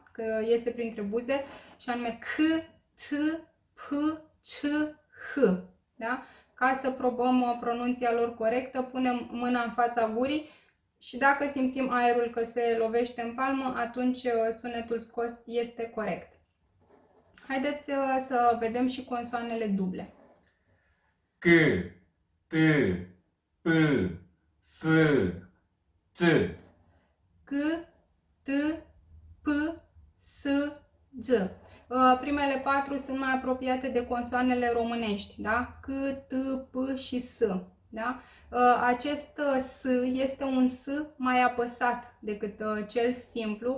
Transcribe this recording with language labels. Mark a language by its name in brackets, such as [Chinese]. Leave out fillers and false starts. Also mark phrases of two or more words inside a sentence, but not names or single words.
[Romanian] Că iese printre buze, și anume C, T, P, C, H. Da? Ca să probăm pronunția lor corectă, punem mâna în fața gurii și dacă simțim aerul că se lovește în palmă, atunci sunetul scos este corect. Haideți să vedem și consoanele duble. [Korean] 끄, 드, 브, 스, 쯔. [Romanian] C, T, P, S, Z. Primele 4 sunt mai apropiate de consoanele românești, da? C, T, P și S. Da? Acest S este un S mai apăsat decât cel simplu.